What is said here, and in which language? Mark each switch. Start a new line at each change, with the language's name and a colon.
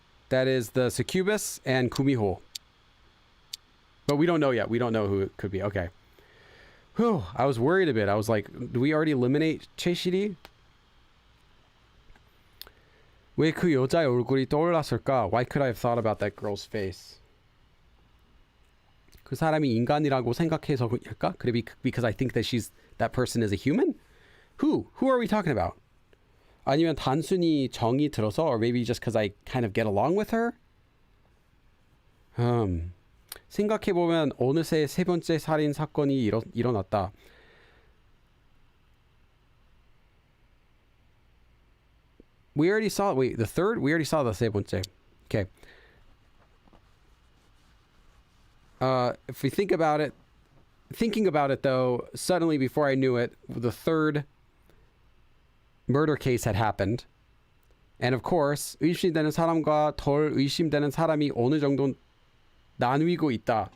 English: That is the succubus and 구미호. But we don't know yet. We don't know who it could be. Okay. Whew, I was worried a bit. I was like, do we already eliminate 최실이?
Korean: 왜 그 여자의 얼굴이 떠올랐을까?
English: Why could I have thought about that girl's face?
Korean: 그 사람이 인간이라고 생각해서일까?
English: Could it be because I think that that person is a human? Who are we talking about?
Korean: 아니면 단순히 정이 들어서,
English: or maybe just because I kind of get along with her?
Korean: 생각해보면 어느새 3번째 살인 사건이 일어났다.
English: We already saw, wait, the third? We already saw the 세 번째. Okay. If we think about it, thinking about it though, suddenly before I knew it, the third murder case had happened. And of course,
Korean: 의심되는 사람과 덜 의심되는 사람이 어느 정도 나뉘고 있다.